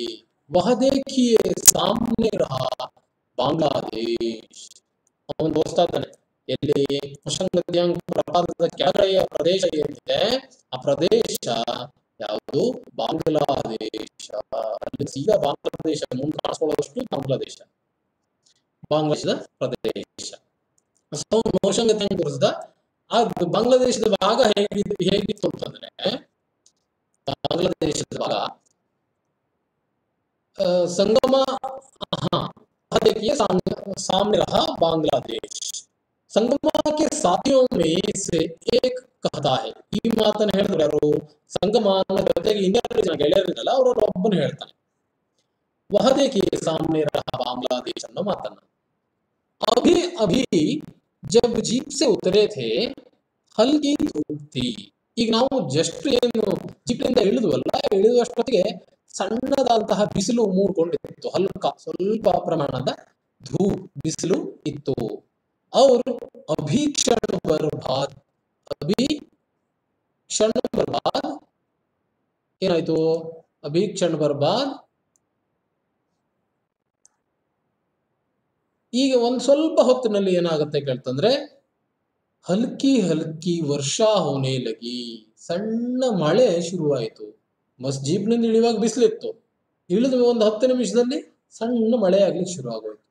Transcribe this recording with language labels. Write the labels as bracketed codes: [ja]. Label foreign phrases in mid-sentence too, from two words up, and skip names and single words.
[hi] वह देखिए सामने रहा बांग्लादेश, [kn] ಅವನು ತೋರಿಸ್ತಾ ಇದ್ದಾನೆ ಎಲ್ಲಿ, ನಹಶಂಗಥಿಯಾಂಗ್ ಪ್ರಪಾತದ ಕೆಳಗಡೆಯ ಪ್ರದೇಶ ಏನಿದೆ, ಆ ಪ್ರದೇಶ ಯಾವುದು, ಬಾಂಗ್ಲಾದೇಶ। ಅಲ್ಲಿ ಸೀದಾ ಬಾಂಗ್ಲಾದೇಶ ಮುಂದೆ ಕಾಣಿಸ್ಕೊಳ್ಳೋದಷ್ಟು ಬಾಂಗ್ಲಾದೇಶ, ಬಾಂಗ್ಲಾದೇಶದ ಪ್ರದೇಶ। ನಹಶಂಗಥಿಯಾಂಗ್ ತೋರಿಸಿದ ಆ ಬಾಂಗ್ಲಾದೇಶದ ಭಾಗ ಹೇಗಿತ್ತು ಅಂತಂದ್ರೆ, [hi] बांग्लादेश संगमा, हाँ देखिए सामने रहा बांग्लादेश। संगमा के साथियों में से एक कहता है, [kn] ಈ ಮಾತನ್ನು ಹೇಳಿದ್ರು ಯಾರು, ಸಂಗಮನ ಜೊತೆಗೆ ಇನ್ನೆರಡು ಜನ ಗೆಳೆಯರಿದ್ದಲ್ಲ ಅವರಲ್ಲಿ ಒಬ್ಬನು ಹೇಳ್ತಾನೆ, [hi] वह देखिए सामने रहा बांग्लादेश [kn] ಅನ್ನೋ ಮಾತನ್ನ। [hi] अभी अभी जब जीप से उतरे थे हल्की धूप थी, [kn] ಈಗ ನಾವು ಜಸ್ಟ್ ಏನು ಜೀಪಿನಿಂದ ಇಳಿದ್ವಲ್ಲ, ಇಳಿಯುವಷ್ಟೊತ್ತಿಗೆ ಸಣ್ಣದಾದಂತಹ ಬಿಸಿಲು ಮೂಡ್ಕೊಂಡಿತ್ತು, ಸ್ವಲ್ಪ ಪ್ರಮಾಣದ ಬಿಸಿಲು ಇತ್ತು। [hi] और अभी क्षण भर बाद ಏನಾಯ್ತು, अभी क्षण भर बाद, [kn] ಈಗ ಒಂದ್ ಸ್ವಲ್ಪ ಹೊತ್ತಿನಲ್ಲಿ ಏನಾಗುತ್ತೆ ಕೇಳ್ತಂದ್ರೆ, [hi] हल्की हल्की वर्षा होने लगी, [kn] ಸಣ್ಣ ಮಳೆ ಶುರುವಾಯಿತು। ಬಸ್ ಜೀಪ್ನಿಂದ ಇಳಿಯುವಾಗ ಬಿಸಿಲಿತ್ತು, ಇಳಿದ ಒಂದು 10 ನಿಮಿಷದಲ್ಲಿ ಸಣ್ಣ ಮಳೆ ಆಗ್ಲಿಕ್ಕೆ ಶುರು ಆಗೋಯ್ತು।